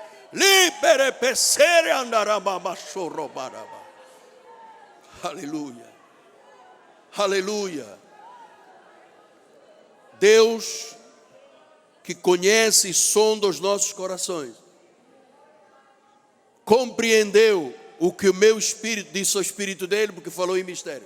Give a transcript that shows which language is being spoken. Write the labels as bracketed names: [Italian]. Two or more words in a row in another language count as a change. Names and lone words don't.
[Portuguese] Libere pesere andarababa chorobaraba. Aleluia. Aleluia. Deus que conhece e sonda os nossos corações, compreendeu o que o meu espírito disse ao espírito dele, porque falou em mistério.